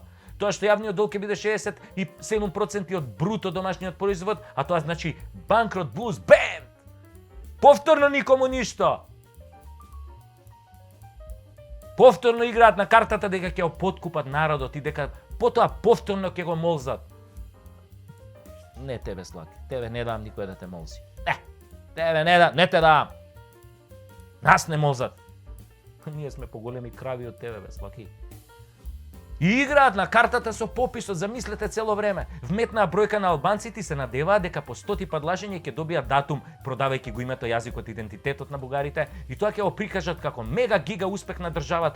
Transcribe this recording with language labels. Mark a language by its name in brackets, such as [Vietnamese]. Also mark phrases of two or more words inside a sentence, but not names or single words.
[Macedonian] Тоа што јавниот долг ќе биде 67% од бруто домашниот производ, а тоа значи банкрот, блуз, бем! Повторно никому ништо. Повторно играат на картата дека ќе го поткупат народот и дека потоа повторно ќе го молзат. Не тебе, Слаки, тебе не дам никој да те молзи. Тебе не те дам. Нас не молзат. Ние сме поголеми крави од тебе, бе, Слаки. И играат на картата со пописот, замислете цело време. Вметнаа бројка на албанците се надеваат дека по 100 пат лажење ќе добијат датум, продавајќи го името, јазикот, идентитетот на бугарите, и тоа ќе го прикажат како мега гига успех на државата.